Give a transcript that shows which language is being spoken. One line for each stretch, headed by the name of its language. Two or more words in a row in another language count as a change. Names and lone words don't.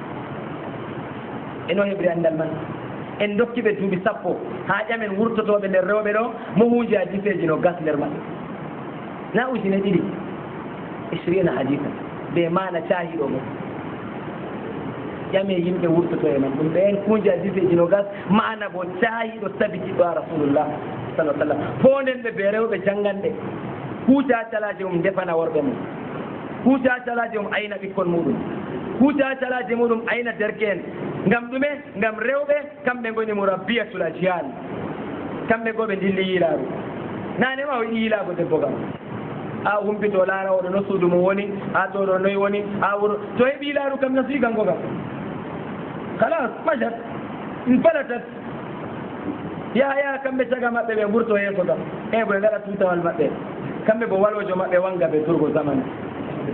Fula: eno heɓri anndal man en dokkiɓe duuɓi sappo ha ƴamen wurtotoɓe nder rewɓe ɗo mo huuji hadiseji no gas nder maɓɓe na ujune ɗiɗi 20 hadisa ɓe mana cahiɗo mo ƴame yimɓe wurtoto e man ɗum ɓen kuuji hadiseji no gas mana bo cahiɗo tabitiɗo a
Arabic: رسول الله صلى سلم
Fula: fonden ɓe ɓe rewɓe jangganɗe huuca calaje mum defana worɓe mum huuca calaje mum ayna ɓikkon muɗum huuca calaje muɗum ayna derke en ngam ɗume ngam rewɓe kamɓe goni
Arabic: مربيات الأجيال
Fula: kamɓe go ɓe dilli yiilaaru nane ma o yiɗi yiilaago debbo kam a humpito laara oɗo no suudu mum woni ha to ɗo noyi woni ha wuro to heɓi yiilaaru kam no sigango kam halas majat falatat yaha kamɓe caga maɓɓe ɓe gurto yeeso kam e ɓe ngaɗa tutawal maɓɓe kamɓe bo walwojo maɓɓe wanga ɓe turgo zamane